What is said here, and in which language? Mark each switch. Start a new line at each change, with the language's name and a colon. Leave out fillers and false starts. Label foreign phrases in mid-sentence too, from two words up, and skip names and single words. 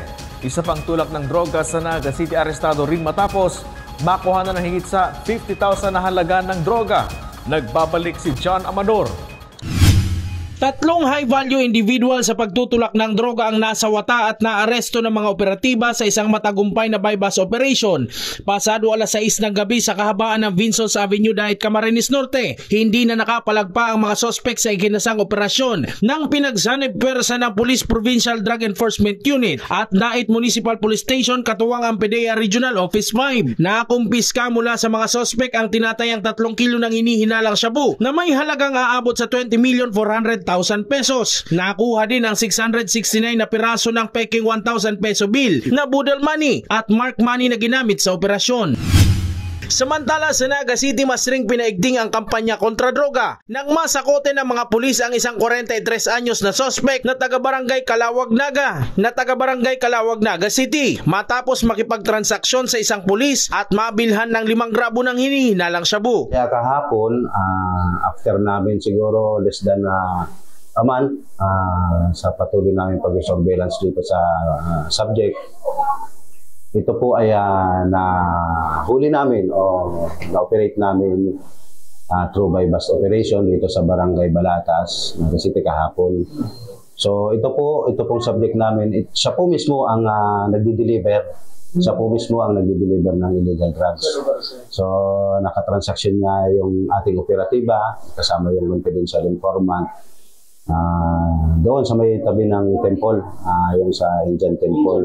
Filipino: Isa pang tulak ng droga sa Naga City arestado rin matapos makuha na ng higit sa 50,000 na halaga ng droga. Nagbabalik si John Amador. 3
English: high-value individual
Filipino: sa pagtutulak ng droga ang nasawata at naaresto ng mga operatiba sa isang matagumpay na
English: bypass operation.
Filipino: Pasado alas 6 ng gabi sa kahabaan ng Vincents Avenue dahil Camarines Norte, hindi na nakapalagpa ang mga sospek sa ikinasang operasyon ng pinagsanib pwersa ng Police Provincial Drug Enforcement Unit at Dait Municipal Police Station katuwang ang PDEA Regional Office 5. Nakumpiska mula sa mga sospek ang tinatayang 3 kilo ng hinihinalang shabu na may halagang aabot sa 20,400,000 pesos. Nakuha din ang 669 na piraso ng peking
English: 1,000 peso bill
Filipino: na
English: budal money
Filipino: at
English: mark money
Filipino: na ginamit sa operasyon. Samantala sa Naga City mas ring pinaigting ang kampanya kontra droga nang masakote ng mga pulis ang isang 43 anyos na sospek na taga-barangay Kalawag Naga City matapos makipagtransaksyon sa isang pulis at mabilhan ng 5 grabo ng hinihinalang shabu. Kaya kahapon, after namin siguro
English: less than a month
Filipino: sa patuloy namin pag-surveillance dito sa subject, ito po ay nahuli namin o na-operate namin through
English: bypass operation
Filipino: dito sa Barangay Balatas, Naga City kahapon. So ito pong subject namin, siya po mismo ang nagdi-deliver. Siya po mismo ang nagdi-deliver ng
English: illegal drugs.
Filipino: So nakatransaksyon niya yung ating operatiba kasama yung
English: confidential informant.
Filipino: Doon sa may tabi ng temple, yung sa Indian Temple.